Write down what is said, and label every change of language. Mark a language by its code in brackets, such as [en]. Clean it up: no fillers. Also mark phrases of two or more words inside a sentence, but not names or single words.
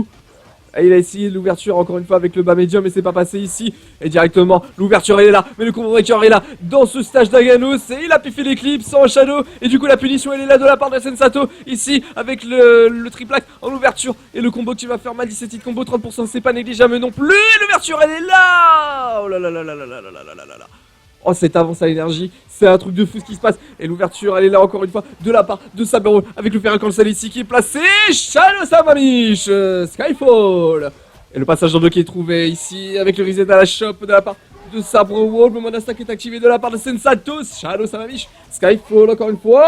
[fr] Et il a essayé l'ouverture encore une fois avec le bas médium, mais c'est pas passé ici. Et directement, l'ouverture elle est là, mais le combo breaker est là dans ce stage d'Aganos. Et il a piffé l'éclipse en shadow. Et du coup, la punition elle est là de la part de Sensato. Ici, avec le triplac en ouverture. Et le combo qui va faire mal, 17 [en] hit combo, [fr] 30%, c'est pas négligeable non plus. Et l'ouverture elle est là. Oh là là là là là là là là là là là. Oh, cette avance à énergie, c'est un truc de fou ce qui se passe. Et l'ouverture, elle est là encore une fois, de la part de Sabre avec le Feral Cancel ici qui est placé. Shadow Samamish, Skyfall. Et le passage en deux qui est trouvé ici avec le reset à la shop de la part de Sabre Wolf. Le Monasta qui est activé de la part de Sensato. Shadow Samamish, Skyfall encore une fois.